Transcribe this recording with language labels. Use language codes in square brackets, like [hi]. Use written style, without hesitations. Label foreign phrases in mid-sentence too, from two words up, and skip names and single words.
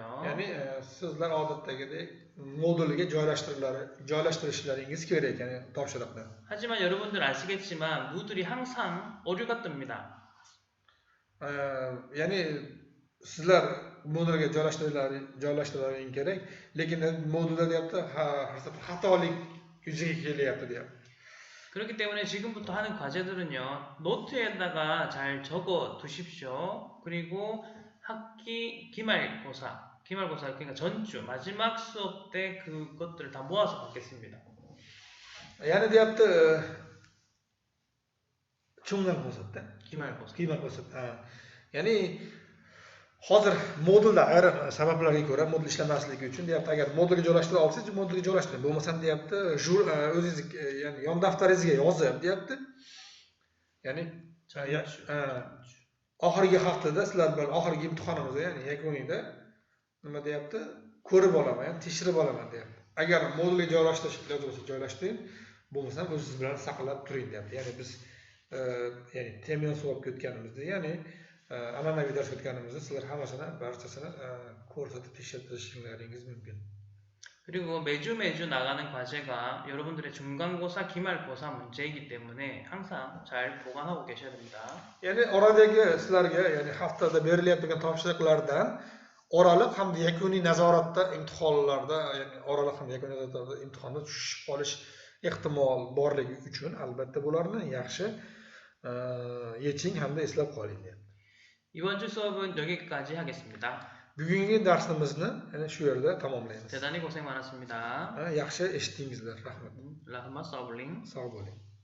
[uz] Ya'ni sizlar odatdagidek modulga joylashtirishlaringiz kerak, ya'ni topshiriqni. [ko] 하지만 여러분들 아시겠지만 무들이 항상 오류가 뜹니다. [uz] Ya'ni sizlar modulga joylashtirlaring kerak, lekin modulda deyapti, xatolik yuzaga kelyapti deyapti. [ko] 그렇기 때문에 지금부터 하는 과제들은요, 노트에다가 잘 적어 두십시오. 그리고 학기 기말고사 그러니까 전주 마지막 수업 때 그것들을 다 모아서 받겠습니다. [uz] Ya'ni deyapti, [ko] 중간고사 기말고사. 기말고사. [uz] Ya'ni hozir modulda ayrim sabablarga ko'ra modul ishlamasligi uchun deyapti, agar modulga joylashtira olsangiz modulga joylashtiring, bo'lmasam deyapti o'zingiz ya'ni yon daftaringizga yozib deyapti. Ya'ni oxirgi haftada sizlar bilan oxirgi imtihonimizda, ya'ni yakunida nima deyapti, ko'rib olaman, ya'ni tekshirib olaman deyapti. Agar modulga joylashtirish iloji bo'lsa joylashtiring, bo'lmasam o'zingiz bilan saqlab turing deyapti. Ya'ni biz ya'ni temyon so'rab o'tganimizda, ya'ni an'anaviy dars o'tganimizda sizlar hammasini barchasini ko'rsatib tekshirishingiz mumkin. [ko] 그리고 매주 나가는 과제가 여러분들의 중간고사, 기말고사 문제이기 때문에 항상 잘 보관하고 계셔야 됩니다. [uz] Ya'ni oradagi sizlarga, ya'ni haftada berilayotgan topshiriqlardan oraliq hamda yakuniy nazoratda imtihonlarda, ya'ni oraliq hamda yakuniy nazoratda imtihonda tushib qolish ehtimol borligi uchun albatta bularni yaxshi yeching hamda eslab qoling. [ko] 이번 주 수업은 여기까지 하겠습니다. [uz] Bugungi darsimizni shu yerda tamomlaymiz. [ko] 대단히 고생 많았습니다. [uz] Yaxshi eshitdingizlar, rahmat. rahmat, sog' bo'ling. Sog' bo'ling.